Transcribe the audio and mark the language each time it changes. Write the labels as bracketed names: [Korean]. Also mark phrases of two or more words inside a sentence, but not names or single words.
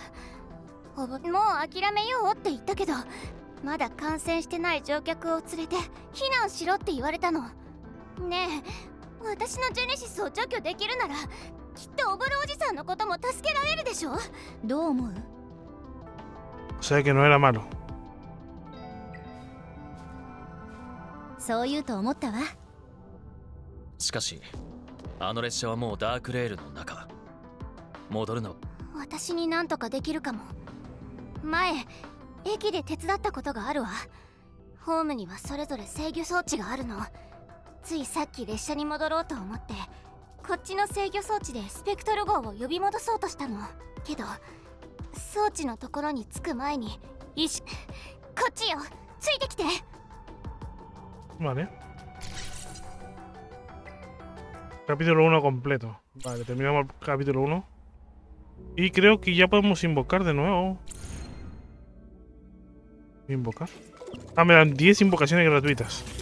[Japanese] もう諦めようって言ったけど、まだ感染してない乗客を連れて避難しろって言われたの。ねえ、私のジェネシスを除去できるならきっとおぼるおじさんのことも助けられるでしょ。どう思う？ [Spanish] O sea que no era malo. [Japanese] そう言うと思ったわ。しかしあの列車はもうダークレールの中。戻るの。私に何とかできるかも。前駅で手伝ったことがあるわ。ホームにはそれぞれ制御装置があるの。ついさっき列車に戻ろうと思ってこっちの制御装置でスペクトル号を呼び戻そうとしたの。けど装置のところに着く前にこっちよ、ついてきて。 [Spanish] Vale. Capítulo 1 completo. Vale, terminamos el capítulo 1. Y creo que ya podemos invocar de nuevo. ¿Invocar? Ah, me dan 10 invocaciones gratuitas.